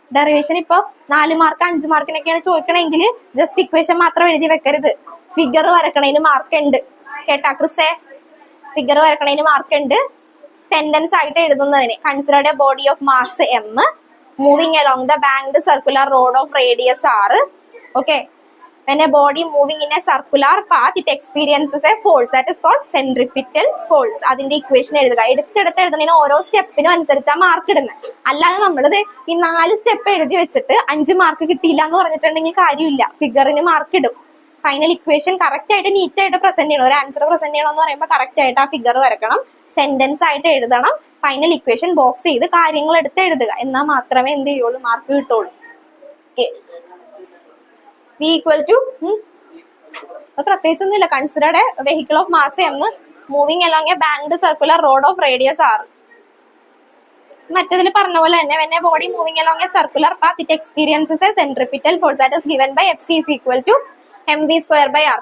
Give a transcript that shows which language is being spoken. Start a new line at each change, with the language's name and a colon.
Malayalam: Derivation ഇപ്പൊ 4 mark 5 മാർക്കിനൊക്കെയാണ് ചോദിക്കണമെങ്കിൽ just equation മാത്രം എഴുതി വെക്കരുത്. ഫിഗർ വരക്കണതിന് മാർക്ക് ഉണ്ട് കേട്ടാ ക്രിസേ. ഫിഗർ വരക്കണതിന് മാർക്ക് ഉണ്ട്. സെന്റൻസ് ആയിട്ട് എഴുതുന്നതിന്
English: Considered a body of mass M moving along the banked circular road of radius R. Okay, when a body moving in a circular path it experiences a force that is called centripetal force.
Malayalam: അതിന്റെ equation എഴുതുക. എടുത്തെടുത്ത് എഴുതുന്നതിന് ഓരോ സ്റ്റെപ്പിനും അനുസരിച്ചാ mark ഇടുന്നത്. അല്ലാതെ നമ്മളിത് ഈ 4 step എഴുതി വെച്ചിട്ട് 5 മാർക്ക് കിട്ടിയില്ല എന്ന് പറഞ്ഞിട്ടുണ്ടെങ്കിൽ കാര്യമില്ല. ഫിഗറിന് മാർക്ക് ഇടും. ഫൈനൽ ഇക്വേഷൻ കറക്റ്റ് ആയിട്ട് നീറ്റ് ആയിട്ട് പ്രസന്റ് ചെയ്യണം. ഒരു ആൻസർ പ്രസന്റ് ചെയ്യണം എന്ന് പറയുമ്പോൾ കറക്റ്റ് ആയിട്ട് ആ ഫിഗർ വരക്കണം, സെന്റൻസ് ആയിട്ട് എഴുതണം, ഫൈനൽ ഇക്വേഷൻ ബോക്സ് ചെയ്ത് കാര്യങ്ങൾ എടുത്ത് എഴുതുക. എന്നാൽ മാത്രമേ എന്ത് ചെയ്യുള്ളൂ? മാർക്ക് കിട്ടുള്ളൂ. ഓക്കെ,
English: V equal to
Malayalam: പ്രത്യേകിച്ചൊന്നുമില്ല.
English: Considered a vehicle of mass M moving along a banked circular road of radius R.
Malayalam: മറ്റതിൽ പറഞ്ഞ പോലെ തന്നെ
English: when a body moving along a circular path it experiences a centripetal force that is given by Fc is equal to mv square by r.